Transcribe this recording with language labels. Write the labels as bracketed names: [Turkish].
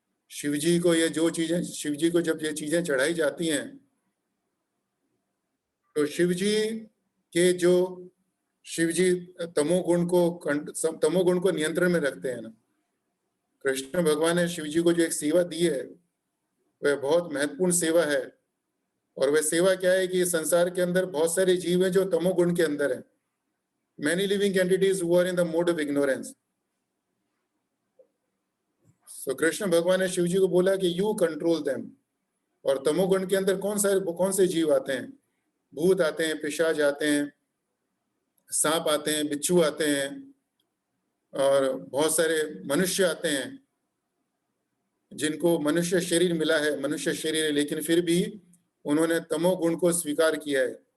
[Hindi] शिवजी को ये जो चीजें, शिवजी को जब ये चीजें चढ़ाई जाती हैं तो शिवजी के जो शिवजी तमोगुण को नियंत्रण में रखते हैं ना। कृष्ण भगवान ने शिवजी को जो एक सेवा दी है वह बहुत महत्वपूर्ण सेवा है। और वह सेवा क्या है कि संसार के अंदर बहुत सारे जीव हैं जो तमोगुण के अंदर हैं। [English] Many living entities who are in the mode of ignorance. [Hindi] So Krishna भगवान ने शिवजी को बोला कि [English] you control them। [Hindi] और तमोगुण के अंदर कौन से जीव आते हैं? भूत आते हैं, पिशाच आते हैं, सांप आते हैं, बिच्छू आते हैं और बहुत सारे मनुष्य आते हैं जिनको मनुष्य शरीर मिला है, मनुष्य शरीर है, लेकिन फिर भी उन्होंने तमोगुण को स्वीकार किया है।